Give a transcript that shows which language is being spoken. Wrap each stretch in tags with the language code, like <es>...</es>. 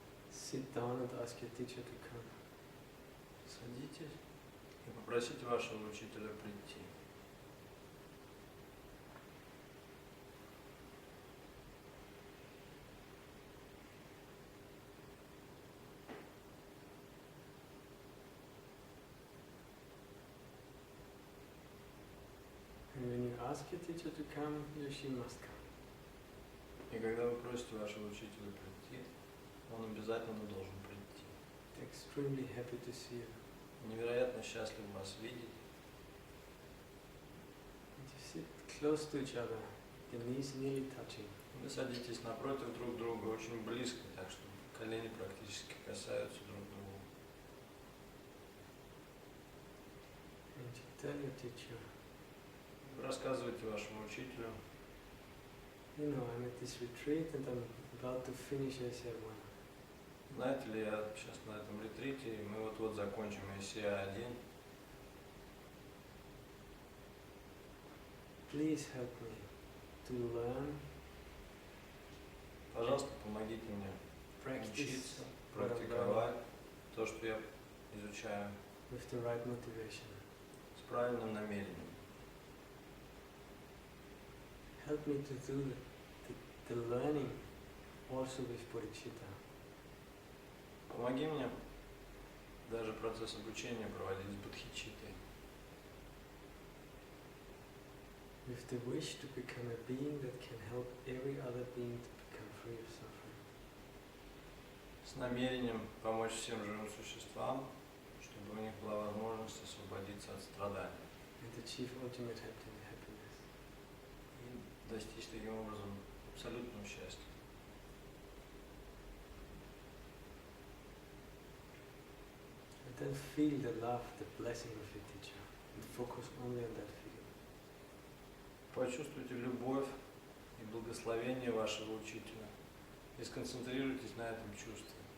<en>Sit down and ask your teacher to come.</en> <ru>Садитесь и попросите вашего учителя прийти.</ru> <en>And when you ask your teacher to come, he or she must come.</en> <ru>И когда вы просите вашего учителя прийти, он обязательно должен прийти.</ru> <en>They're extremely happy to see you.</en> <ru>Невероятно счастлив вас видеть.</ru> <en>And you sit close to each other, your knees nearly touching.</en> <ru>Вы садитесь напротив друг друга очень близко, так что колени практически касаются друг друга.</ru> <en>And you tell your teacher,</en> <ru>Вы рассказываете вашему учителю:</ru> <en>you know, I'm at this retreat and I'm about to finish ACI-1.</en> <ru>знаете ли, я сейчас на этом ретрите, и мы вот-вот закончим ACI-1.</ru> <en>Please help me to learn,</en> <ru>Пожалуйста, помогите мне</ru> <en>practice</en> <ru>учиться,</ru> <en>what I'm learning</en> <ru>практиковать то, что я изучаю,</ru> <en>with the right motivation.</en> <ru>с правильным намерением.</ru> <en>Help me to do the learning also with bodhicitta.</en> <ru>Помоги мне даже процесс обучения проводить с бодхичиттой,</ru> <en>With the wish to become a being that can help every other being to become free of suffering.</en> <ru>с намерением помочь всем живым существам, чтобы у них была возможность освободиться от страданий</ru> <en>And achieve ultimate happiness.</en> <ru>и достичь таким образом абсолютного счастья.</ru> <en>And then feel the love, the blessing of your teacher. And focus only on that feeling.</en> <ru>Почувствуйте любовь и благословение вашего учителя и сконцентрируйтесь на этом чувстве.</ru>